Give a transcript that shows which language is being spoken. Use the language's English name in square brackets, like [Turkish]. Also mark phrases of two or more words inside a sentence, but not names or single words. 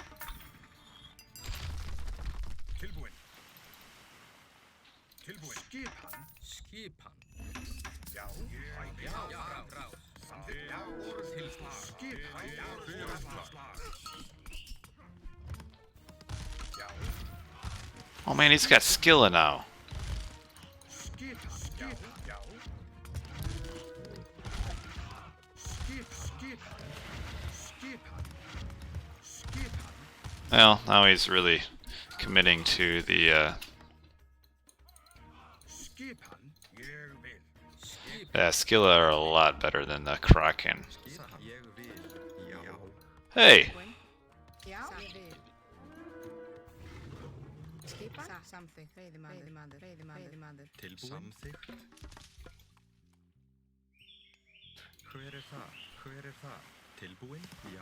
[Icelandic] Tilbúin. Tilbúin. Skipan. Skipan. Já. Já. Samþykkt. Já. Tilbúin. Skipan. Já. Slag. Já. [English] Oh man, he's got Skilla now. [Icelandic] Skipan. Skipan. Já. Skipan. Skipan. Skipan. [English] Well, now he's really committing to the, [Icelandic] Skipan. Ég vil. [English] Skilla are a lot better than the Kraken. [Icelandic] Ég vil. Já. [English] Hey! [Icelandic] Já, ég vil. Skipa? Samþykkt. Veiðimaður. Tilbúin. Samþykkt. Hver þar? Hver þar? Tilbúin? Já.